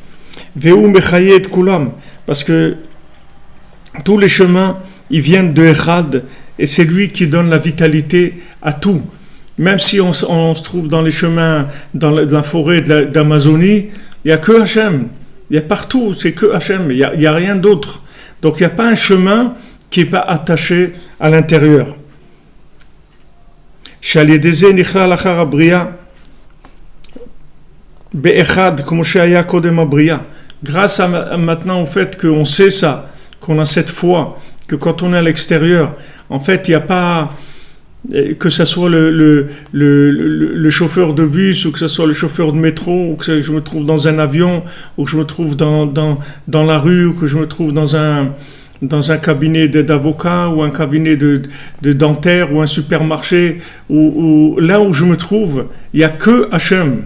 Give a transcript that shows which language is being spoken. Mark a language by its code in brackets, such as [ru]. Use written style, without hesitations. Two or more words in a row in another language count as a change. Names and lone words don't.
[fr] Parce que tous les chemins, ils viennent de Echad, et c'est lui qui donne la vitalité à tout. Même si on se trouve dans les chemins, dans la forêt d'Amazonie, il n'y a que Hachem. Il y a partout, c'est que Hachem. Il n'y a rien d'autre. Donc il n'y a pas un chemin qui n'est pas attaché à l'intérieur. [he] שעל ידי זה נכלל אחר הבריאה באחד כמו שהיה קודם הבריאה. [fr] Grâce à maintenant au fait qu'on sait ça, qu'on a cette foi, que quand on est à l'extérieur, en fait, il n'y a pas, que ce soit le chauffeur de bus, ou que ce soit le chauffeur de métro, ou que je me trouve dans un avion, ou que je me trouve dans la rue, ou que je me trouve dans un cabinet d'avocat, ou un cabinet de dentaire, ou un supermarché, ou là où je me trouve, il n'y a que Hachem.